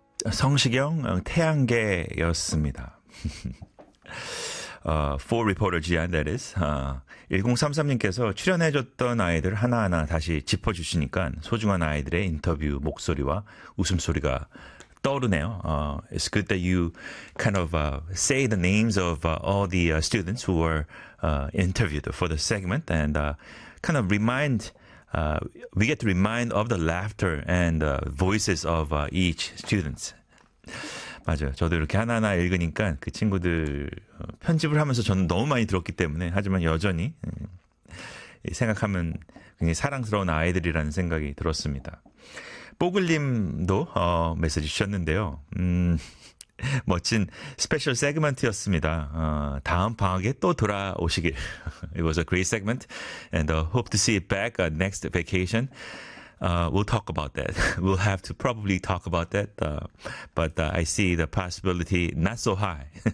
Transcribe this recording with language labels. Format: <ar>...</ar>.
<ko>성시경 태양계였습니다.</ko> <en>Four Reporter Gian, that is.</en> <ko>1033님께서 출연해줬던 아이들 하나하나 다시 짚어주시니까 소중한 아이들의 인터뷰 목소리와 웃음소리가 떠오르네요.</ko> <en>It's good that you kind of say the names of all the students who were interviewed for the segment and kind of remind we get to remind of the laughter and voices of each student.</en> <ko>맞아요. 저도 이렇게 하나하나 읽으니까 그 친구들 편집을 하면서 저는 너무 많이 들었기 때문에 하지만 여전히 생각하면 굉장히 사랑스러운 아이들이라는 생각이 들었습니다. 뽀글님도 메시지 주셨는데요. 멋진 스페셜 세그먼트였습니다. 다음 방학에 또 돌아오시길.</ko> <en>It was a great segment and hope to see you back next vacation. We'll talk about that. We'll have to probably talk about that. But I see the possibility not so high.</en>